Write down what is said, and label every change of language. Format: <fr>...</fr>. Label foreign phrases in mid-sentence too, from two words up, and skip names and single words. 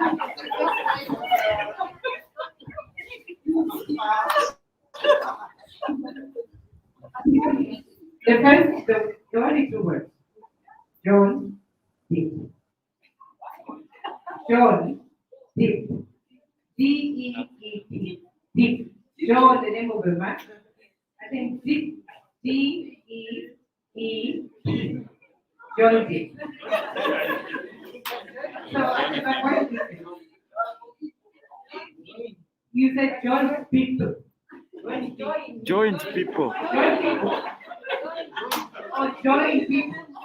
<en>The only two words. John Deep. John Deep. D-E-E-P. Deep. John, the name of the man. I think Deep. D-E-E-P. John Deep. So, what is it? You said John People. Joint people. Join people. Oh, join people.</en>